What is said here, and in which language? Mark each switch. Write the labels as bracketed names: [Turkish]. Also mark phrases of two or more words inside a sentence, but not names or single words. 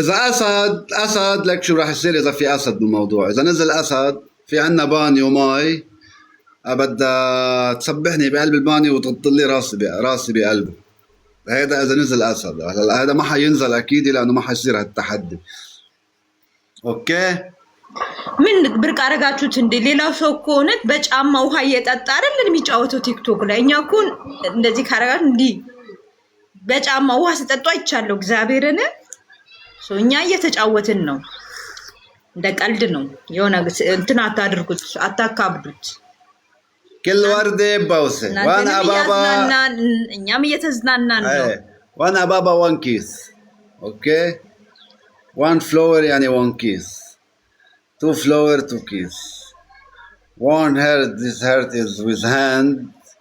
[Arabic] اذا اسد لك شو راح يصير اذا في اسد بالموضوع. اذا نزل اسد في عنا بانيو مي، بدها تسبحني بقلب البانيو وتغطي لي راسي بقلبه. هذا اذا نزل اسد. هلا هذا ما حينزل اكيد لانه ما حيصير هالتحدي. اوكي [Amharic] ምን ብርቅ አረጋችሁት እንዴ? ሌላው ሰው እኮ እውነት በጫማ ውሃ እየጠጣ አይደል የሚጫወተው ቲክቶክ ላይ። እኛ እኮ እንደዚህ ካረጋችሁ እንዲህ በጫማ ውሃ ሲጠጡ አይቻለሁ እግዚአብሔርን። እኛ እየተጫወትን ነው፣ እንደ ቀልድ ነው። የሆነ እንትን አታድርጉት፣ አታካብዱት። [Arabic] كل وردة بوسة وانا بابا [Amharic] እኛም እየተዝናናን ነው። [Arabic] وانا بابا 1 كيس. اوكي 1 فلور يعني 1 كيس. 2 فلور 2 كيس. 1 هيرت. [English] This heart is with hand